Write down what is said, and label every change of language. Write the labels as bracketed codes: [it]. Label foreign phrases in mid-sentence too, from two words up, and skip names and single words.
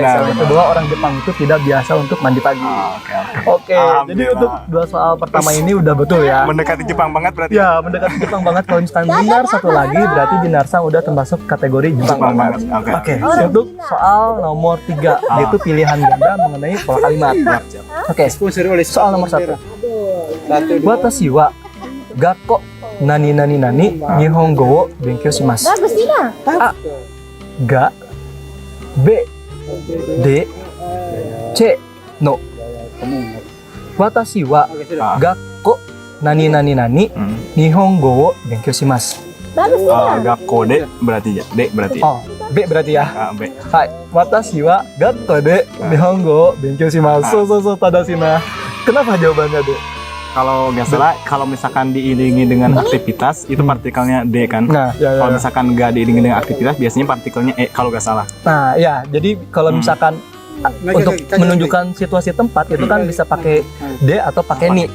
[id] Itu bahwa orang Jepang itu tidak biasa untuk mandi pagi. Oke, jadi untuk 2 soal pertama ini udah betul ya. Mendekati Jepang banget berarti. Ya, mendekati Jepang banget. Kalau misalkan benar satu lagi, berarti Dinarsang udah termasuk kategori Jepang banget. Oke, untuk soal nomor 3, yaitu pilihan ganda mengenai pola kalimat. Oke, soal nomor 1. [ja] 私は学校なに日本語を勉強します. [id] A. Ga. B. D. C. No. [ja] 私は学校なに日本語を勉強します. 学校で [id] berarti ya. D berarti. Oh, B berarti ya. B. Hai, [ja] 私は学校で日本語を勉強します. そう正しいな. [id] Kenapa jawabannya D? Kalau nggak salah, kalau misalkan diiringi dengan aktivitas itu partikelnya D kan. Nah, Kalau misalkan nggak diiringi dengan aktivitas biasanya partikelnya E kalau nggak salah. Nah, ya, jadi kalau misalkan untuk menunjukkan situasi tempat itu kan bisa pakai D atau pakai ni.